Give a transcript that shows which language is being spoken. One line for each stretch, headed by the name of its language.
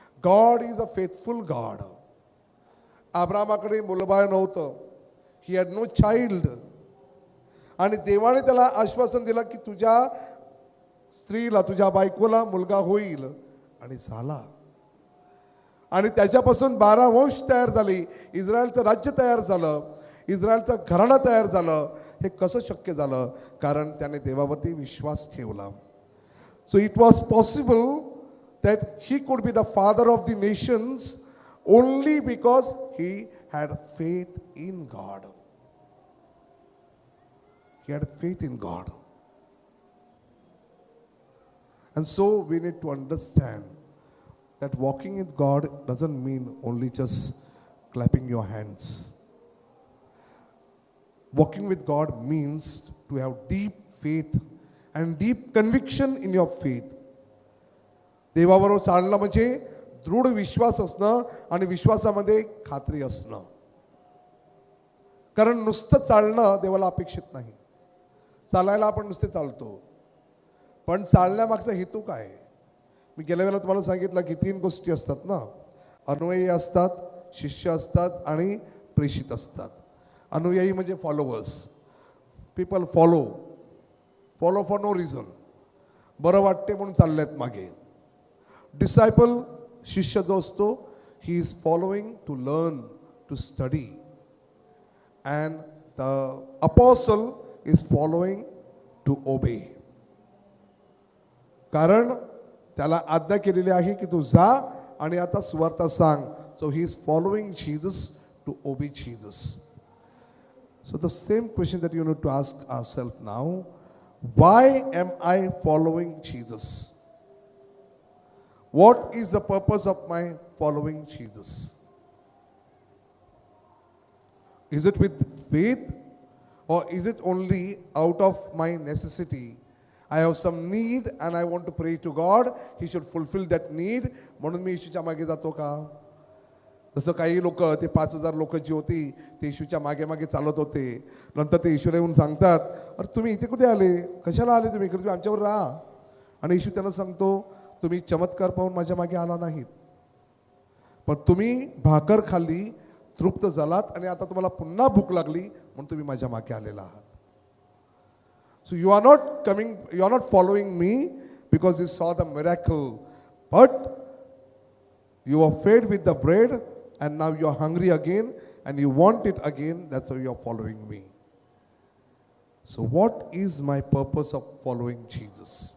English: God is a faithful God.
Marathi: अब्राहमाकडे मुलबाळ नव्हतं,
English: he had no child,
Marathi: आणि देवाने त्याला आश्वासन दिलं की तुझ्या स्त्रीला, तुझ्या बायकोला मुलगा होईल, आणि झाला. आणि त्याच्यापासून 12 वंश तयार झाले, इस्रायलचं राज्य तयार झालं, इस्रायलचं घराणं तयार झालं. हे कसं शक्य झालं? कारण त्याने देवावरती विश्वास ठेवला.
English: So it was possible that he could be the father of the nations only because he had faith in God. He had faith in God. And so we need to understand that walking with God doesn't mean only just clapping your hands. Walking with God means to have deep faith and deep conviction in your faith.
Marathi: देवाबरोबर चालणं म्हणजे दृढ विश्वास असणं आणि विश्वासामध्ये खात्री असणं. कारण नुसतं चालणं देवाला अपेक्षित नाही. चालायला आपण नुसते चालतो, पण चालण्यामागचा हेतू काय? मी गेल्या वेळेला तुम्हाला सांगितलं की 3 गोष्टी असतात ना. अनुयायी असतात, शिष्य असतात आणि प्रेषित असतात. अनुयायी म्हणजे followers.
English: people follow for no reason,
Marathi: बरं वाटते म्हणून चाललेत मागे.
English: disciple,
Marathi: शिष्य जो असतो,
English: He is following to learn, to study. And the apostle is following to obey.
Marathi: कारण त्याला आज्ञा केलेली आहे की तू जा आणि आता सुवार्ता सांग.
English: So he is following Jesus to obey Jesus. So the same question that you need to ask ourselves now, why am I following Jesus? What is the purpose of my following Jesus? Is it with faith or is it only out of my necessity? I have some need and I want to pray to God. He should fulfill that need.
Marathi: म्हणून मी येशूच्या मागे जातो का? जसं काही लोक, ते 5,000 लोक जी होती ते येशूच्या मागे मागे चालत होते. नंतर ते येशूला येऊन सांगतात, अरे तुम्ही इथे कुठे आले, कशाला आले तुम्ही इकडे, तुम्ही आमच्यावर राहा. आणि येशू त्यांना सांगतो, तुम्ही चमत्कार पाहून माझ्या मागे आला नाहीत, पण तुम्ही भाकर खाल्ली, तृप्त झालात आणि आता तुम्हाला पुन्हा भूक लागली म्हणून तुम्ही माझ्या मागे आलेला आहात.
English: So you are not following me because you saw the miracle, but you are fed with the bread and now you are hungry again and you want it again. That's why you are following me. So what is my purpose of following Jesus?